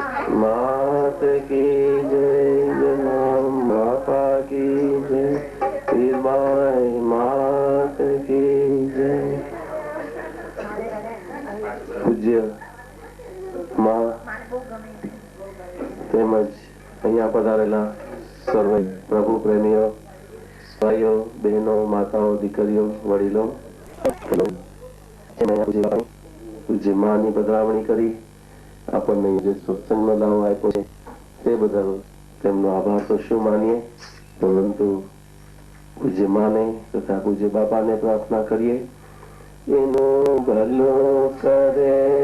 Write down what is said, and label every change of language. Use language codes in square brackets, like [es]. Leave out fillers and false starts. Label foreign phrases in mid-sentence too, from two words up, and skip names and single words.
[hi] मात की जय, बापा की जय, हीरबाई मात की जय। [gu] પૂજ્ય માં તેમજ અહીંયા પધારેલા સર્વે પ્રભુ પ્રેમીઓ, ભાઈઓ, બહેનો, માતાઓ, દીકરીઓ, વડીલો, પૂજ્ય માની પધરામણી કરી આપણને જે સત્સંગનો લાભ આપ્યો છે તે બદલ તેમનો આભાર તો શું માનીએ, પરંતુ પૂજ્ય માને તથા પૂજ્ય બાપાને પ્રાર્થના કરીએ એનું ભલું કરે